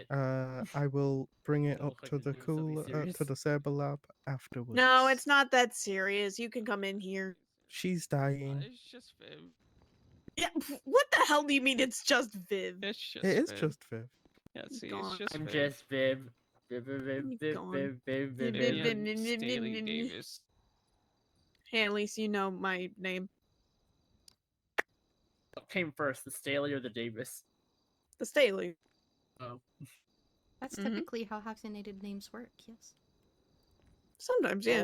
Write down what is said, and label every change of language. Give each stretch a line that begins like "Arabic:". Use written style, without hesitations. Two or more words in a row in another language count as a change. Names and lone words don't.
English: I will bring it up like to it's the doing something cooler, serious. to the Saber Lab afterwards. No, it's not that serious. You can come in here. She's dying. It's just Viv. Yeah, what the hell do you mean it's just Viv? It's just It is Viv. just Viv. Yeah, see, Gone. it's just I'm Viv. just Viv. Viv, Viv, Viv, Viv, Gone. Viv, Viv, Viv, Vivian Viv. Staley Davis. Hey, at least you know my name. What came first, the Staley or the Davis? The Staley. Oh. That's Mhm. typically how hyphenated names work, yes. Sometimes, yeah.